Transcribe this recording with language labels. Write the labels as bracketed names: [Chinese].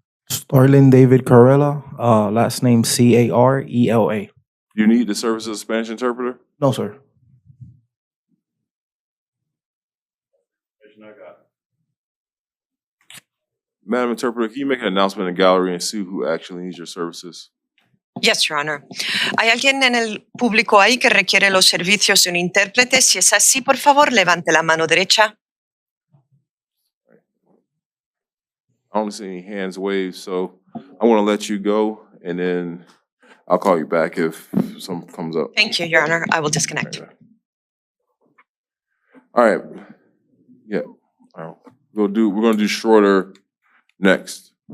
[English] Starlin David Carrella, last name Carela. Do you need the services of a Spanish interpreter? No, sir. Madam Interpreter, can you make an announcement in the gallery and see who actually needs your services? Yes, Your Honor. [Spanish] ¿Hay alguien en el público ahí que requiere los servicios de un intérprete? Si es así, por favor, levante la mano derecha. [English] I don't see any hands waved, so I want to let you go, and then I'll call you back if something comes up. Thank you, Your Honor. I will disconnect. All right. Yeah. All right. We're gonna do Schroeder next.